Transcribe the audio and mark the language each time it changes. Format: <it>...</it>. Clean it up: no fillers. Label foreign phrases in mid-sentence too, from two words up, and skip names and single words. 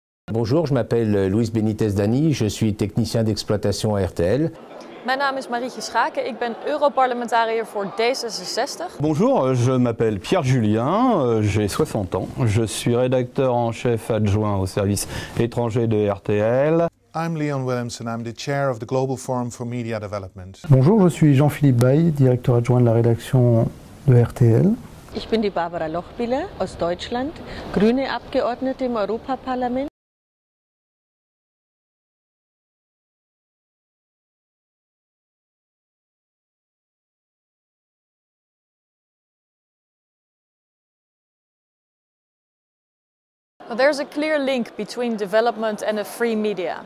<fr>Bonjour, je m'appelle Luis Benitez Dani, je suis technicien d'exploitation à RTL.</fr> <nl>Mijn naam is Marietje Schaken, ik ben Europarlementariër voor D66.</nl> <fr>Bonjour, je m'appelle Pierre Julien, j'ai 60 ans, je suis rédacteur en chef adjoint au service étranger de RTL.</fr> <en>I'm Leon Williamson, I'm the chair of the Global Forum for Media Development.</en> <fr>Bonjour, je suis Jean-Philippe Baye, directeur adjoint de la rédaction de RTL.</fr> <de>Ich bin die Barbara Lochbihler aus Deutschland, grüne Abgeordnete im Europaparlament.</de> <en>Well, there's a clear link between development and a free media.</en>